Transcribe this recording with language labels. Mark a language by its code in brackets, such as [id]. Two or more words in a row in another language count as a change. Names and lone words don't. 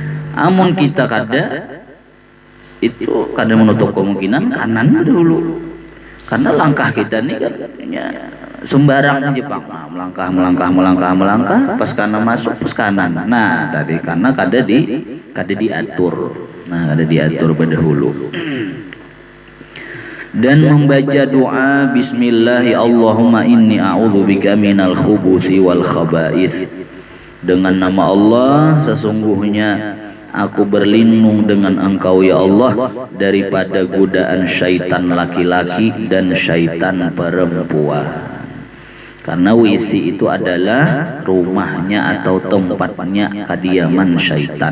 [bjn] Amun kita kada itu kadang menutup kemungkinan kanan dulu, karena langkah kita ini kan ya, sembarang aja Pak, nah, melangkah pas kanan masuk pas kanan. Nah tadi karena kada diatur, nah kada diatur pada hulu. [id] Dan membaca doa [ar] بسم الله اللهم إني أعوذ بك من الخبث والخبائث, [id] dengan nama Allah sesungguhnya aku berlindung dengan engkau ya Allah daripada godaan syaitan laki-laki dan syaitan perempuan. Karena WC itu adalah rumahnya atau tempatnya kediaman syaitan.